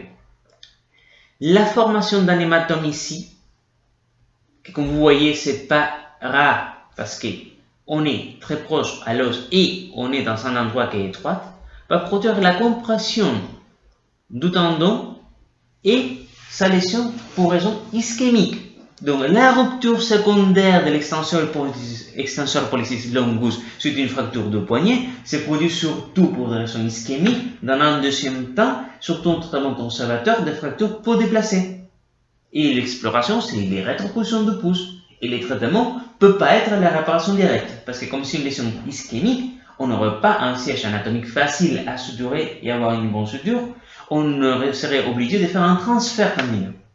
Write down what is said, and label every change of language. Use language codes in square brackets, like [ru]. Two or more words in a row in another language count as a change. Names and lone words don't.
[fr] La formation d'un hématome ici, que comme vous voyez, c'est pas rare parce que on est très proche à l'os et on est dans un endroit qui est étroit, va produire la compression du tendon et sa lésion pour raison ischémique. Donc la rupture secondaire de l'extenseur [la] pollicis longus [fr] suite à une fracture de poignet se produit surtout pour des raisons ischémiques, dans un deuxième temps, surtout un traitement conservateur de fractures peu déplacées. Et l'exploration, c'est les rétropositions de pouce. Et le traitement ne peut pas être la réparation directe, parce que comme c'est une lésion ischémique, on n'aurait pas un siège anatomique facile à suturer et avoir une bonne suture, on serait obligé de faire un transfert tendineux.